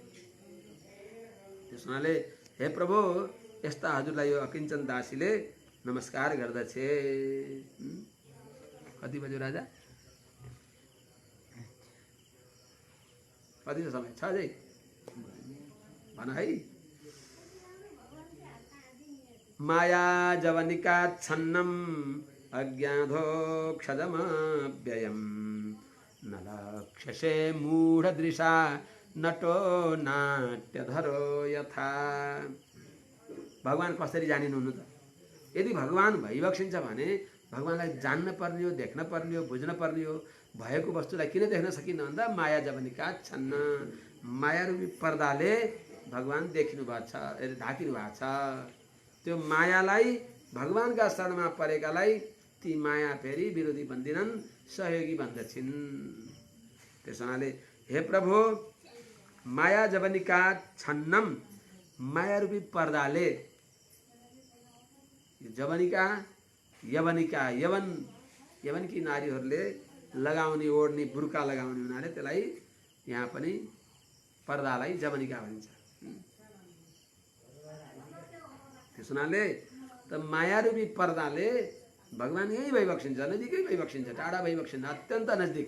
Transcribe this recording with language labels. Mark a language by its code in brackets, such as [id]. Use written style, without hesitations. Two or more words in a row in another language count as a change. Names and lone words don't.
[ne] त्यस हुनाले हे प्रभु, यस्ता हजुरलाई यो अकिञ्चन दासीले नमस्कार गर्दछे। कति बज्यो राजा? कति समय छ अझै? भन है। [sa] माया जवनिका छन्नम अज्ञाधोक्षजमव्ययम् न लक्ष्यसे मूढदृशा नटो नाट्यधरो यथा। [ne] भगवान कसरी जानिनुहुन्न त? यदि भगवान भइबक्सिन्छ भने भगवानलाई जान्न पर्ने हो, देख्न पर्ने हो, बुझ्न पर्ने हो। भएको वस्तुलाई किन देख्न सकिन्न भन्दा [sa] माया जवनिका छन्न, [ne] माया रूपी पर्दाले भगवान देखिनु भएको छ, ढाकिनु भएको छ। त्यो मायालाई भगवानका शरणमा परेकालाई ती माया फेरि विरोधी बन्दिनन्, सहयोगी बन्दछिन्। त्यस हुनाले हे प्रभु, [sa] माया जवनिका छन्नम, [ne] माया रूपी पर्दाले, जवनिका यवनिका, यवनकी नारीहरूले लगाउने ओढ्ने बुर्का लगाउने हुनाले त्यसलाई यहाँ पनि पर्दालाई जवनिका भनिन्छ। त्यस हुनाले त मायारूपी पर्दाले भगवान यही भइबक्सिन्छ, नजिकै भइबक्सिन्छ, टाढा भइबक्सिन्छ, अत्यन्त नजिक।